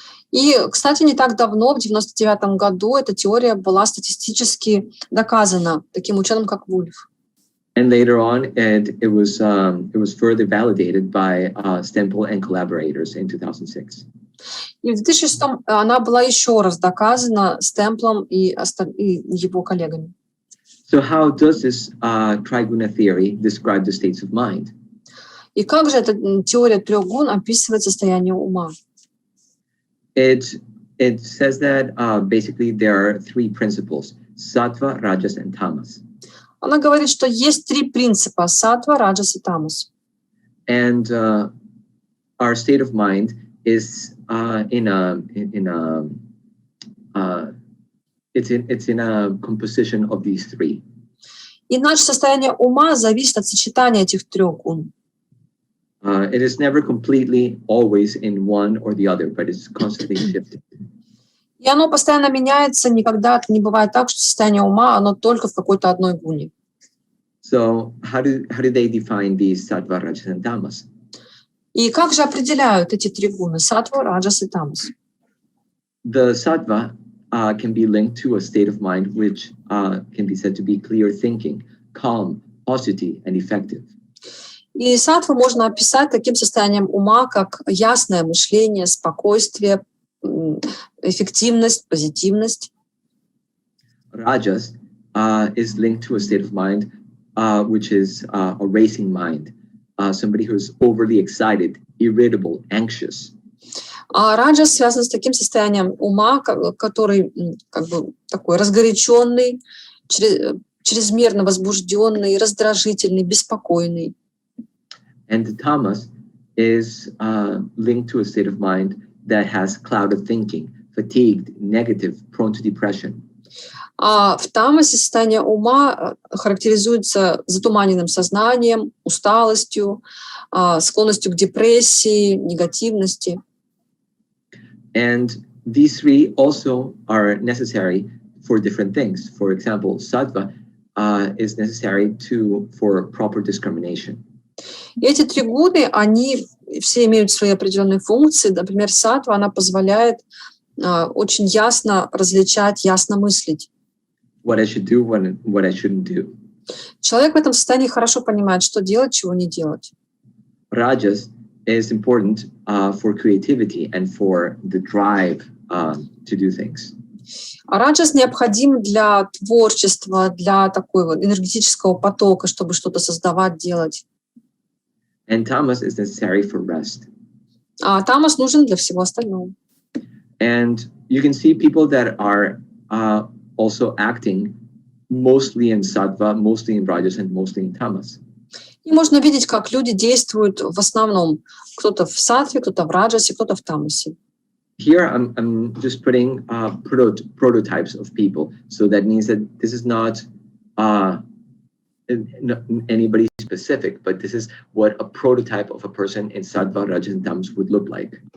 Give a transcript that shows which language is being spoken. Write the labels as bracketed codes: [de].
[ru] И, кстати, не так давно, в 1999 году, эта теория была статистически доказана таким ученым, как Вульф. [en] And later on, it was further validated by Stempel and collaborators in 2006. [ru] И в 2006 она была еще раз доказана Стемплом и его коллегами. [en] So how does this Triguna theory describe the states of mind? [ru] И как же эта теория трех гун описывает состояние ума? [en] It says that basically there are three principles: sattva, rajas, and tamas. [ru] Она говорит, что есть три принципа: саттва, раджас и тамас. [en] And our state of mind is it's in a composition of these three. [ru] И наше состояние ума зависит от сочетания этих трех гун. [en] It is never completely always in one or the other, but it's constantly shifting. [ru] И оно постоянно меняется, никогда не бывает так, что состояние ума, оно только в какой-то одной гуне. [en] So how do they define these sattva, rajas, and tamas? [ru] И как же определяют эти три гуны: саттва, раджас и тамас? [en] The sattva can be linked to a state of mind which can be said to be clear thinking, calm, positive, and effective. [ru] И саттву можно описать таким состоянием ума, как ясное мышление, спокойствие, эффективность, позитивность. [en] Rajas is linked to a state of mind which is a racing mind, somebody who is overly excited, irritable, anxious. [ru] А раджас связан с таким состоянием ума, который как бы такой разгоряченный, чрезмерно возбужденный, раздражительный, беспокойный. [en] And the tamas is linked to a state of mind that has clouded thinking, fatigued, negative, prone to depression. [ru] А в тамасе состояние ума характеризуется затуманенным сознанием, усталостью, склонностью к депрессии, негативности. [en] And these three also are necessary for different things. For example, sattva is necessary for proper discrimination. [ru] И эти три гуны, они все имеют свои определенные функции. Например, саттва, она позволяет очень ясно различать, ясно мыслить. [en] What I should do, what I shouldn't do. [ru] Человек в этом состоянии хорошо понимает, что делать, чего не делать. [en] Rajas is important for creativity and for the drive to do things. [ru] А раджас необходим для творчества, для такого энергетического потока, чтобы что-то создавать, делать. [en] And tamas is necessary for rest. [ru] А тамас нужен для всего остального. [en] And you can see people that are also acting mostly in sattva, mostly in rajas, and mostly in tamas. [ru] И можно видеть, как люди действуют в основном. Кто-то в саттве, кто-то в раджасе, кто-то в тамасе. [en] Here I'm just putting prototypes of people. So that means that this is not anybody specific, but this is what a prototype of a person in sattva, rajas, and tamas would look like.